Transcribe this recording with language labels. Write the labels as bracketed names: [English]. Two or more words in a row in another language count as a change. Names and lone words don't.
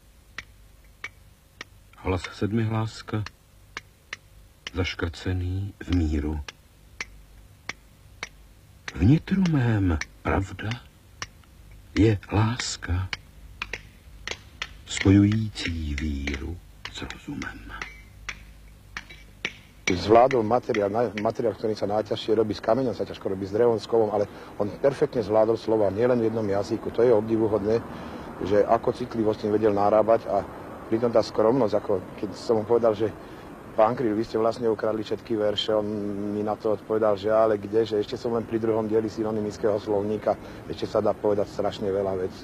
[Czech] Hlas sedmihláska, zaškrcený v míru. Vnitru mém pravda je láska, spojující víru s rozumem. [Slovak] Zvládol materiál, ktorý sa najťažšie robí s kameňom, sa ťažko robí s drevom, s kovom, ale on perfektne zvládol slova nielen v jednom jazyku. To je obdivuhodné, že ako citlivo s tým vedel narábať a pritom tá skromnosť, ako keď som mu povedal, že pán Kryl, vy ste vlastne ukradli všetky verše, on mi na to odpovedal, že ale kde, že ešte som len pri druhom dieli synonymického slovníka, ešte sa dá povedať strašne veľa vecí.